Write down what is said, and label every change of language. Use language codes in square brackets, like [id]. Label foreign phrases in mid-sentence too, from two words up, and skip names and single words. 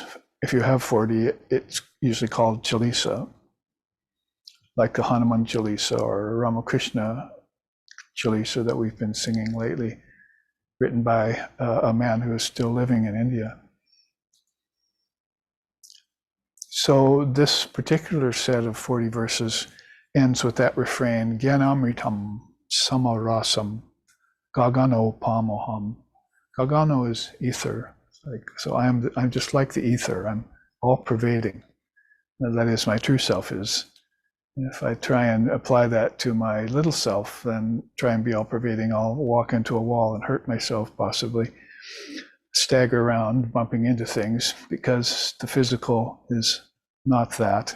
[en] If you have 40, it's usually called chalisa, like the Hanuman chalisa or Ramakrishna chalisa that we've been singing lately, written by a man who is still living in India. So this particular set of 40 verses ends with that refrain, [sa] Jnanamritam samarasam gagano pamoham. [en] Gagano is ether. So I'm just like the ether. I'm all pervading. That is, my true self is. If I try and apply that to my little self, then try and be all pervading, I'll walk into a wall and hurt myself, possibly stagger around, bumping into things, because the physical is not that.